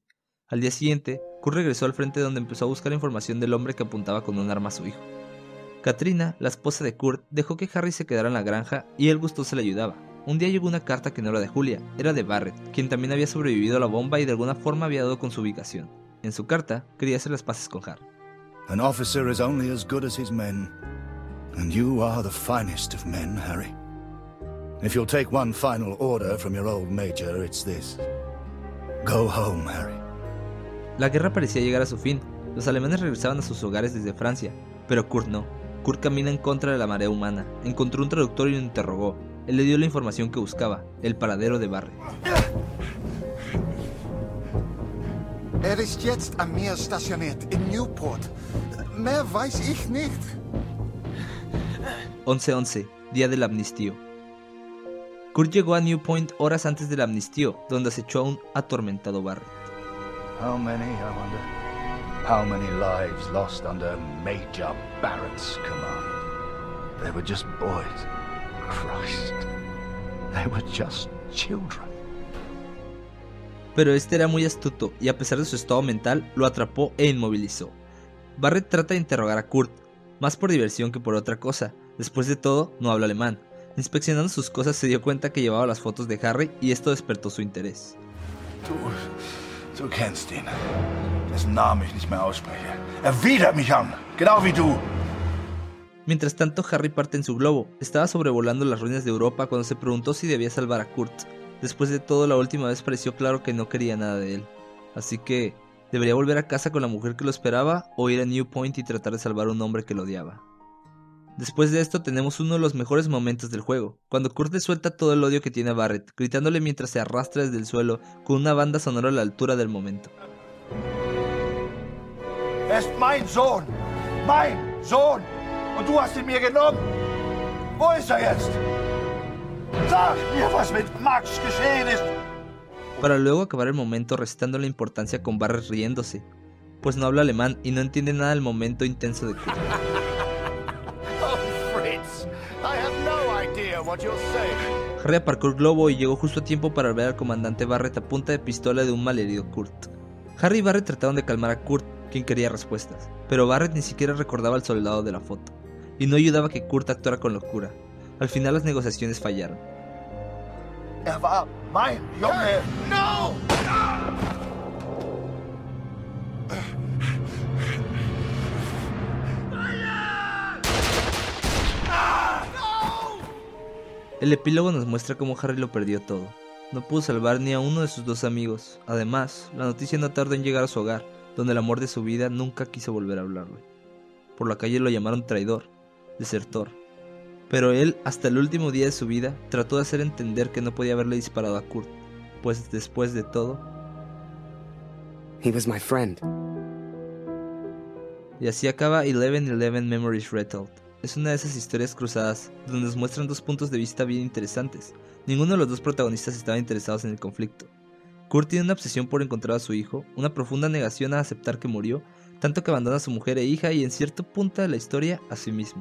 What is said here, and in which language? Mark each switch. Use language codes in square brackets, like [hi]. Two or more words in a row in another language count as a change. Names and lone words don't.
[es] Al día siguiente, Kurt regresó al frente donde empezó a buscar información del hombre que apuntaba con un arma a su hijo. Katrina, la esposa de Kurt, dejó que Harry se quedara en la granja y él gustoso le ayudaba. Un día llegó una carta que no era de Julia, era de Barrett, quien también había sobrevivido a la bomba y de alguna forma había dado con su ubicación. En su carta, quería hacer las paces con Harry. [en] An officer is only as good as his men, and you are the finest of men, Harry. If you'll take one final order from your old major, it's this. Go home, Harry. [es] La guerra parecía llegar a su fin. Los alemanes regresaban a sus hogares desde Francia, pero Kurt no. Kurt camina en contra de la marea humana. Encontró un traductor y lo interrogó. Él le dio la información que buscaba, el paradero de Barrett. [de] Ist jetzt am Meer stationiert, in Newport. Mehr weiß ich nicht. [es] 11/11, día del amnistío. Kurt llegó a New Point horas antes del amnistío, donde acechó a un atormentado Barrett. [en] How many, I wonder? How many lives lost under Major Barrett's command? They were just boys. Christ. They were just children. [es] Pero este era muy astuto y a pesar de su estado mental, lo atrapó e inmovilizó. Barrett trata de interrogar a Kurt, más por diversión que por otra cosa. Después de todo, no habla alemán. Inspeccionando sus cosas se dio cuenta que llevaba las fotos de Harry y esto despertó su interés. [de] Du kennst ihn. Dessen Namen ich nicht mehr ausspreche. Widert mich an, genau wie du. [es] Mientras tanto, Harry parte en su globo. Estaba sobrevolando las ruinas de Europa cuando se preguntó si debía salvar a Kurt. Después de todo, la última vez pareció claro que no quería nada de él. Así que, ¿debería volver a casa con la mujer que lo esperaba o ir a New Point y tratar de salvar a un hombre que lo odiaba? Después de esto tenemos uno de los mejores momentos del juego, cuando Kurt le suelta todo el odio que tiene a Barrett, gritándole mientras se arrastra desde el suelo con una banda sonora a la altura del momento. [de] Ist mein Sohn! Mein Sohn! Und du hast ihn mir genommen! Wo ist er jetzt? Sag mir, was mit Max geschehen ist! [es] Para luego acabar el momento restando la importancia con Barrett riéndose, pues no habla alemán y no entiende nada del momento intenso de Kurt. Harry aparcó el globo y llegó justo a tiempo para ver al comandante Barrett a punta de pistola de un malherido Kurt. Harry y Barrett trataron de calmar a Kurt, quien quería respuestas, pero Barrett ni siquiera recordaba al soldado de la foto, y no ayudaba a que Kurt actuara con locura. Al final las negociaciones fallaron. [de] Er war mein Junge! [en] No! [es] El epílogo nos muestra cómo Harry lo perdió todo. No pudo salvar ni a uno de sus dos amigos. Además, la noticia no tardó en llegar a su hogar, donde el amor de su vida nunca quiso volver a hablarle. Por la calle lo llamaron traidor, desertor. Pero él, hasta el último día de su vida, trató de hacer entender que no podía haberle disparado a Kurt, pues después de todo... [en] He was my friend. [es] Y así acaba 11/11 Memories Retold. es una de esas historias cruzadas donde nos muestran dos puntos de vista bien interesantes. Ninguno de los dos protagonistas estaba interesados en el conflicto. Kurt tiene una obsesión por encontrar a su hijo, una profunda negación a aceptar que murió, tanto que abandona a su mujer e hija y en cierto punto de la historia a sí mismo.